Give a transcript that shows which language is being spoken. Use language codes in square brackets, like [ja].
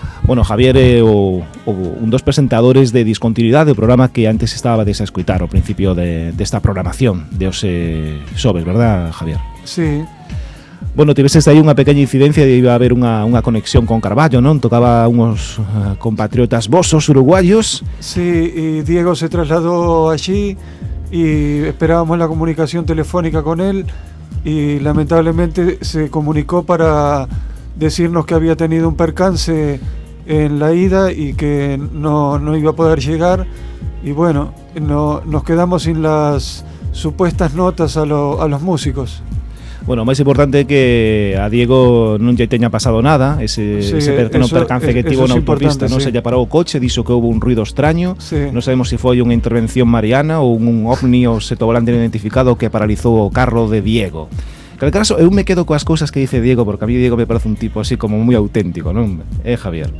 [gl] Bueno, Javier é un dos presentadores de Discontinuidade, o programa que antes estaba de escoitar ao principio desta programación de hoxe xoves, ¿verdad, Javier? Sí. Bueno, tiveses aí unha pequena incidencia e iba a haber unha conexión con Carballo, non? Tocaba unhos compatriotas vosos uruguayos. [es] Sí, [gl] e Diego se trasladou [es] allí e esperábamos la comunicación telefónica con él y lamentablemente se comunicó para decirnos que había tenido un percance en la ida y que no iba a poder llegar y bueno, nos quedamos sin las supuestas notas a los músicos. [gl] Bueno, máis importante que a Diego non lle teña pasado nada, percance que tivo na autopista, non se lle parou o coche, dixo que houve un ruido extraño, sí. Non sabemos se foi unha intervención mariana ou un ovni ou se tovo lante identificado que paralizou o carro de Diego. En cada caso, eu me quedo coas cousas que dice Diego, porque a mí Diego me parece un tipo así como moi auténtico, non? Javier?